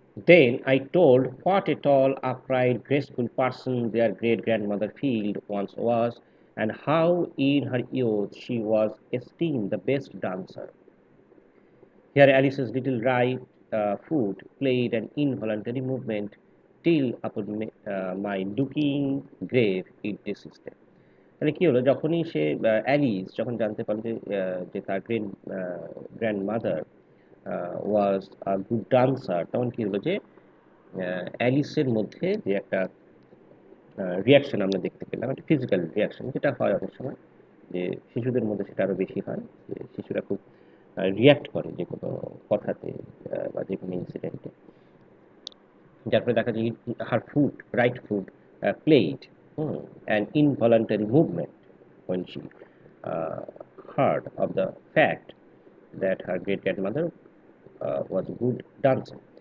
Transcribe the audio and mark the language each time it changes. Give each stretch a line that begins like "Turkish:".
English: Then I told what a tall, upright, graceful person their great grandmother Field once was, and how in her youth she was esteemed the best dancer. Here Alice's little right foot played an involuntary movement till upon my looking grave it desisted.
Bangla: তাহলে কি হলো, যখনই সে Alice যখন জানতে পারল যে যে তার grand mother was a good dancer, তখন কি হলো যে অ্যালিসের মধ্যে যে একটা রিয়াকশন আমরা দেখতে পেলাম, একটা ফিজিক্যাল রিয়াকশন যেটা হয় অনেক সময়, যে শিশুদের মধ্যে সেটা আরো বেশি হয়, যে শিশুরা খুব রিয়াক্ট করে যে কোনো কথাতে বা যে কোনো ইনসিডেন্টে। যার ফলে দেখা যায়
English: Her foot right foot played an involuntary movement when she uh, heard of the fact that her great grandmother was a good dancer.